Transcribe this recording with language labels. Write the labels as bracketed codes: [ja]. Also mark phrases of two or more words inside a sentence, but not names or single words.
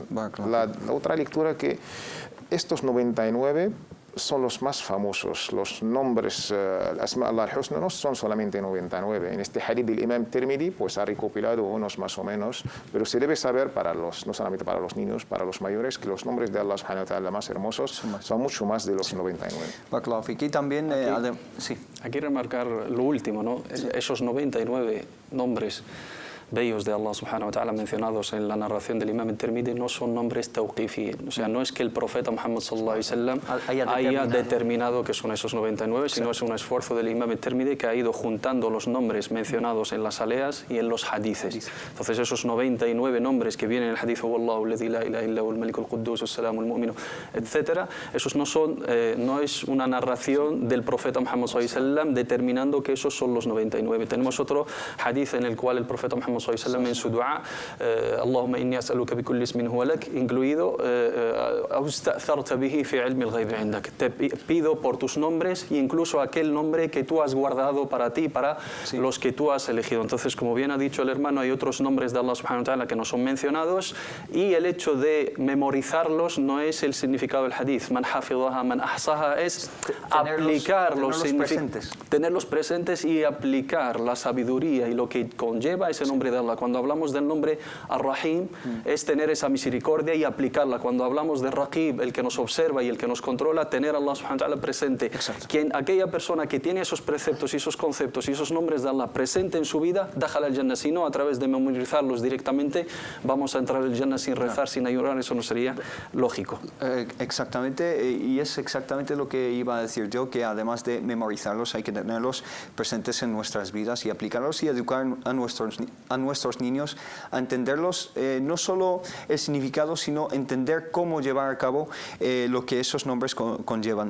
[es] La otra lectura, que estos 99 son los más famosos. Los nombres [ar] أسماء الله الحسنى [es] no son solamente 99. En este hadith del Imam Tirmidhi ha recopilado unos más o menos, pero se debe saber no solamente para los niños, para los mayores, que los nombres de Allah [ar] سبحانه وتعالى [es] más hermosos son mucho más de los 99. Aquí también, aquí remarcar lo último, ¿no? Esos 99 nombres bellos de Allah [ar] سبحانه وتعالى [es] mencionados en la narración del Imam Tirmidhi no son nombres tawqifi, o sea, no es que el profeta Muhammad [ar] صلى الله عليه وسلم [es] haya determinado que son esos 99, sino es un esfuerzo del Imam Tirmidhi que ha ido juntando los nombres mencionados en las aleas y en los hadices. Entonces esos 99 nombres que vienen en el hadith, [ar] والله الذي لا إله إلا هو الملك القدوس السلام المؤمن, [es] etcétera, esos no es una narración del profeta Muhammad [ar] صلى الله عليه وسلم [es] determinando que esos son los 99. Tenemos otro hadith en el cual el profeta Muhammad Muhammad [ar] صلى الله عليه وسلم [es] en su dua, [ar] اللهم إني أسألك بكل اسم هو لك, [es] incluido [ar] أو استأثرت به في علم الغيب عندك. [es] Te pido por tus nombres e incluso aquel nombre que tú has guardado para ti, para los que tú has elegido. Entonces, como bien ha dicho el hermano, hay otros nombres de Allah [ar] سبحانه وتعالى [es] que no son mencionados, y el hecho de memorizarlos no es el significado del hadith. [ar] من حفظها من أحصاها, [es] es tenerlos presentes y aplicar la sabiduría y lo que conlleva ese nombre de Allah. Cuando hablamos del nombre Ar-Rahim, es tener esa misericordia y aplicarla. Cuando hablamos de Raqib, el que nos observa y el que nos controla, tener a Allah [ar] سبحانه وتعالى [es] presente. Aquella persona que tiene esos preceptos y esos conceptos y esos nombres de Allah presente en su vida, [ar] دخل الجنة. [es] Si no, a través de memorizarlos directamente, vamos a entrar al Jannah sin rezar, sin ayunar. Eso no sería lógico. Exactamente, y es exactamente lo que iba a decir yo, que además de memorizarlos hay que tenerlos presentes en nuestras vidas y aplicarlos y educar a nuestros niños a entenderlos, no solo el significado, sino entender cómo llevar a cabo lo que esos nombres conllevan.